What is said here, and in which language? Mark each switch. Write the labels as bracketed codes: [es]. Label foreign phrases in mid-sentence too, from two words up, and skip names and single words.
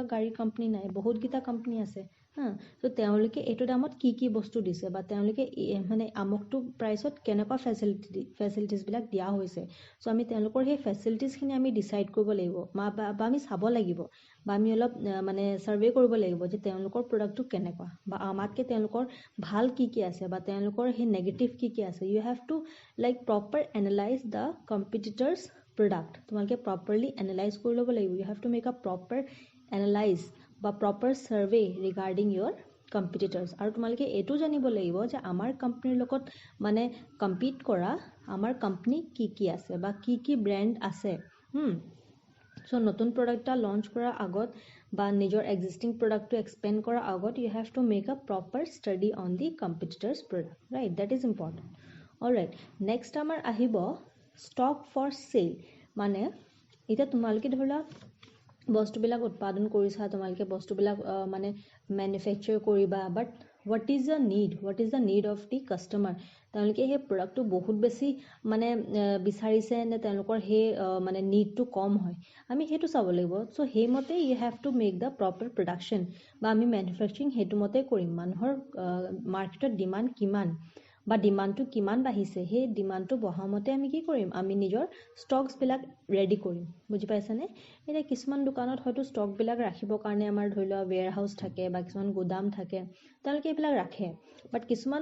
[as] গাড়ী কোম্পানী নাই বহুত গিটা কোম্পানী আছে তো তেওঁলোকে এইটো দামত কি বস্তু দিছে বা তেওঁলোকে মানে আমকটো প্ৰাইসত কেনেকুৱা ফেসিলিটিজ বিলাক দিয়া হৈছে সো আমি তেওঁলোকৰ সেই ফেসিলিটিজখিনি আমি ডিসাইড কৰিব লাগিব বা আমি চাব লাগিব বা আমি অলপ মানে সাৰ্ভে কৰিব লাগিব যে তেওঁলোকৰ প্ৰডাক্টটো কেনেকুৱা বা আমাতকে তেওঁলোকৰ ভাল কি আছে বা তেওঁলোকৰ সেই নেগেটিভ কি আছে [en] you have to like proper analyze the competitors product [as] তোমালোকে [en] properly analyze [as] কৰি ল'ব লাগিব [en] you have to make a proper analyze [as] বা [en] proper survey regarding your competitors [as] আৰু তোমালোকে এটো জানিব লাগিব যে আমাৰ কোম্পানীৰ লগত মানে কম্পিট কৰা আমাৰ কোম্পানী কি আছে বা কি ব্ৰ্যান্ড আছে সো নতুন প্ৰডাক্ট এটা লঞ্চ কৰাৰ আগত বা নিজৰ এক্সিস্টিং প্ৰডাক্টটো এক্সপেন্ড কৰাৰ আগত [en] you have to make a proper study on the competitors product right that is important alright next [as] আমাৰ আহিব [en] stock for sale [as] মানে এটা তোমালোকে ধৰিলা বস্তুবিলাক উৎপাদন কৰিছা তোমালোকে বস্তুবিলাক মানে ম্যানুফ্যাকচাৰ কৰিবা বাট [en] what is the need of the customer [as] তেওঁলোকে সেই প্ৰডাক্টটো বহুত বেছি মানে বিচাৰিছে নে তেওঁলোকৰ সেই মানে নিডটো কম হয় আমি হেতু চাব লাগিব সো হেমতে [en] you have to make the proper production [as] বা আমি ম্যানুফ্যাকচাৰিং হেতু মতে কৰিম মানুহৰ মাৰ্কেটত ডিমান্ড কিমান বা ডিমান্ডটো কিমান বাঢ়িছে সেই ডিমান্ডটো বহামতে আমি কি কৰিম আমি নিজৰ ষ্টকস বিলাক ৰেডি কৰিম বুজি পাইছানে এটা কিছুমান দোকানত হয়তো ষ্টক বিলাক ৰাখিবৰ কাৰণে আমাৰ ধৰিলোৱা ওয়্যাৰ হাউস থাকে বা কিছুমান গোদাম থাকে তেওঁলোকে এইবিলাক ৰাখে বাট কিছুমান